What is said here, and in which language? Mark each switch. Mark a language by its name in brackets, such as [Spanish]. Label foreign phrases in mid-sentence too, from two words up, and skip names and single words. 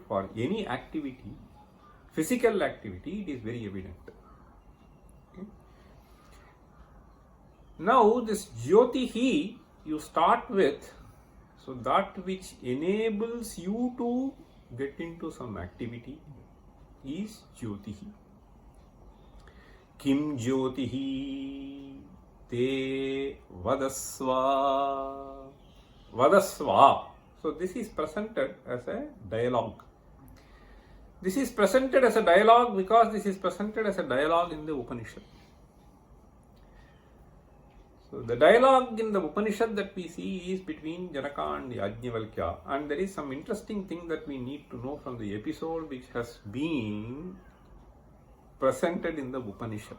[English] For any activity, physical activity, it is very evident. Okay? Now this Jyotihi, you start with, so that which enables you to get into some activity is Jyotihi. [Sanskrit] Kim Jyotihi te vadasva. Vadasva. [English] So this is presented as a dialogue. This is presented as a dialogue because this is presented as a dialogue in the Upanishad. So the dialogue in the Upanishad that we see is between Janaka and Yajnavalkya, and there is some interesting thing that we need to know from the episode which has been presented in the Upanishad.